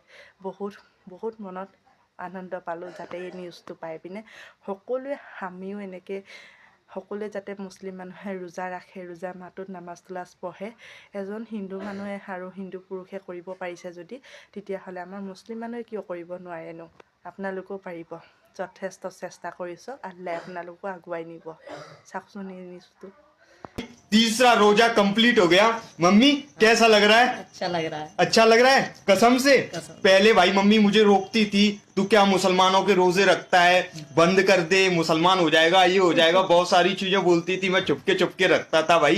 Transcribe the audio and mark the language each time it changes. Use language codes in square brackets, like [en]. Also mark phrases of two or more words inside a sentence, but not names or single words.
[as] বহুত মনত আনন্দ পালোঁ যাতে এই নিউজটো পাই পিনে সকলোৱে, আমিও এনেকৈ সকলোৱে যাতে মুছলিম মানুহে ৰোজা ৰাখে, ৰোজা মাহটোত নামাজ কালাজ পঢ়ে। এজন হিন্দু মানুহে আৰু হিন্দু পুৰুষে কৰিব পাৰিছে যদি, তেতিয়াহ'লে আমাৰ মুছলিম মানুহে কিয় কৰিব নোৱাৰেনো। আপোনালোকেও পাৰিব, যথেষ্ট চেষ্টা কৰিছোঁ, আল্লাহে আপোনালোকো আগুৱাই নিব। চাওকচোন এই নিউজটো। [hi] तीसरा रोजा कंप्लीट हो गया। मम्मी कैसा लग रहा है? अच्छा लग रहा है। अच्छा लग रहा है कसम से। कसम। पहले भाई मम्मी मुझे रोकती थी, तू क्या मुसलमानों के रोजे रखता है, बंद कर दे, मुसलमान हो जाएगा, ये हो जाएगा, बहुत सारी चीजें बोलती थी। मैं चुपके रखता था भाई।